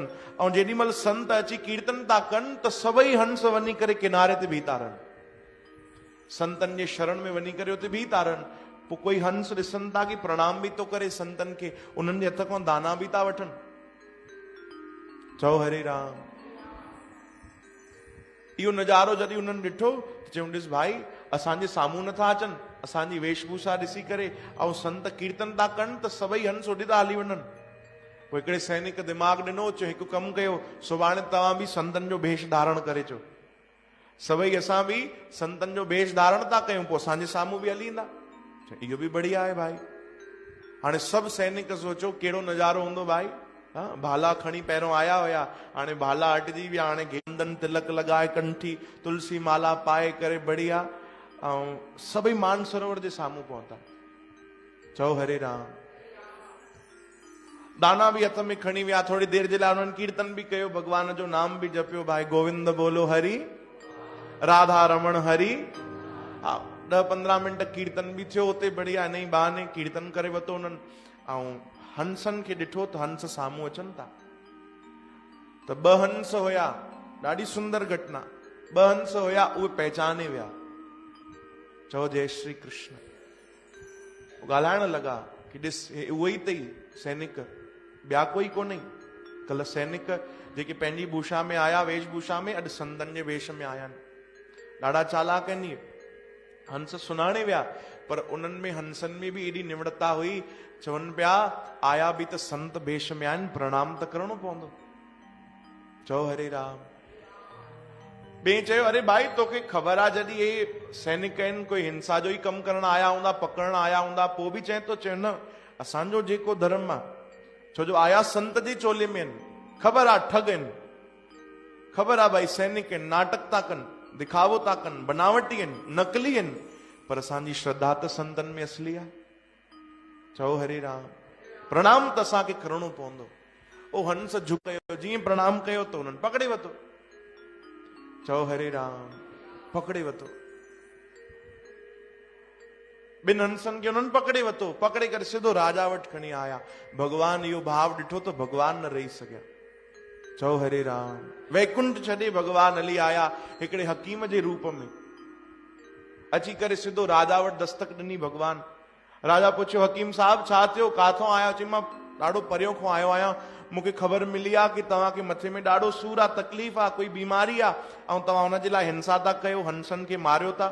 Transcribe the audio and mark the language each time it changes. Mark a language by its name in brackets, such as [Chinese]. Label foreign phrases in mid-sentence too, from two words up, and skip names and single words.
[Sindhi] ऐं जेॾी महिल संत अची कीर्तन था कनि त सभई हंस वञी करे किनारे ते बीह था रहनि, संतनि जे शरण में वञी करे उते बीह था रहनि। पोइ कोई हंस ॾिसनि था कि प्रणाम बि थो करे संतनि खे, उन्हनि जे हथ खां दाना बि था वठनि। चओ हरे राम। इहो नज़ारो जॾहिं उन्हनि ॾिठो त चयूं, ॾिस भाई, असांजे साम्हूं नथा अचनि, असांजी वेशभूषा ॾिसी करे, ऐं संत कीर्तन था कनि त सभई हंस होॾे था हली वञनि। पोइ हिकिड़े सैनिक दिमाग़ ॾिनो, चयो हिकु कमु कयो, सुभाणे तव्हां बि संतनि जो भेष धारण करे अचो। सभई असां बि संतनि जो भेष धारण था कयूं, पोइ असांजे साम्हूं बि हली ईंदा। इहो बि बढ़िया आहे भाई। हाणे सभु सैनिक सोचो कहिड़ो नज़ारो हूंदो भाई। भाला खणी पहिरियों आया हुया, हाणे भाला हटिजी विया, हाणे गेंदन तिलक लॻाए, कंठी तुलसी माला पाए करे बढ़िया, ऐं सभई मान सरोवर जे साम्हूं पहुता। चओ हरे राम। दाना बि हथ में खणी विया, थोड़ी देरि जे लाइ उन्हनि कीर्तन बि कयो, भगवान जो नाम बि जपियो, भाई गोविंद बोलो हरि, राधा रमण हरि। 10-15 मिंट कीर्तन बि थियो उते बढ़िया, इन ई बहाने कीर्तन करे वरितो उन्हनि। ऐं हंसनि खे ॾिठो त हंस साम्हूं अचनि था। त 2 हंस हुया, ॾाढी सुंदर घटना। 2 हंस हुया, उहे पहचाने विया। चओ जय श्री कृष्ण। ॻाल्हाइण लॻा कि ॾिस उहो ई अथई सैनिक, ॿिया कोई कोन्हे। कल्ह सैनिक जेके पंहिंजी भूषा में आया, वेशभूषा में, अॼु संतनि जे वेश में आया आहिनि। ॾाढा चालाक आहिनि। हंस सुञाणे विया, पर उन्हनि में हंसनि में बि एॾी निवड़ता हुई, चवनि पिया आया बि त संत वेश में आहिनि, प्रणाम त करणो पवंदो। चओ हरे राम। ॿिए चयो, अरे भाई तोखे ख़बर आहे जॾहिं हे सैनिक आहिनि, कोई हिंसा जो ई कमु करण आया हूंदा, पकड़ण आया हूंदा, पोइ बि चए थो, चयो न असांजो जेको धर्म आहे, छो जो आया संत जे चोले में आहिनि, ख़बर आहे ठग आहिनि, ख़बर आहे भाई सैनिक आहिनि, नाटक था कनि, दिखावो था कनि, बनावटी आहिनि, नकली आहिनि, पर असांजी श्रद्धा त संतनि में असली आहे। चओ हरे राम। प्रणाम त असांखे करणो पवंदो। ओ हंस झुकयो, जीअं प्रणाम कयो त उन्हनि पकड़े वरितो। चओ हरे राम। पकड़े वरितो। 2 हंसनि खे उन्हनि पकड़े वरितो, पकड़े करे सिधो राजा वटि खणी आया। भगवान इहो भाव ॾिठो त भगवान न रही सघिया। चओ हरे राम। वैकुंठ छॾे भगवान हली आया हिकिड़े हकीम जे रूप में, अची करे सिधो राजा वटि दस्तक ॾिनी भगवान। राजा पुछियो हकीम साहब छा थियो, काथों आया? चई मां ॾाढो परियों खां आयो आहियां, मूंखे ख़बर मिली आहे कि तव्हांखे मथे में ॾाढो सूर आहे, तकलीफ़ आहे, कोई बीमारी आहे, ऐं तव्हां हुनजे लाइ हिंसा था कयो, हंसनि खे मारियो था।